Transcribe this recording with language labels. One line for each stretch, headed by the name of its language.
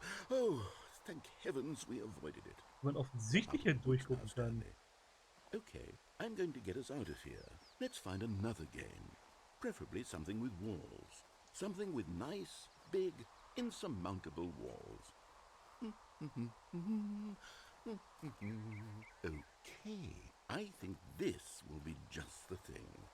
English: Oh, thank heavens we avoided it.
German: Man offensichtlich hier durchgucken kann.
English: Okay, I'm going to get us out of here. Let's find another game. Preferably something with walls. Something with nice, big, insurmountable walls. Okay, I think this will be just the thing.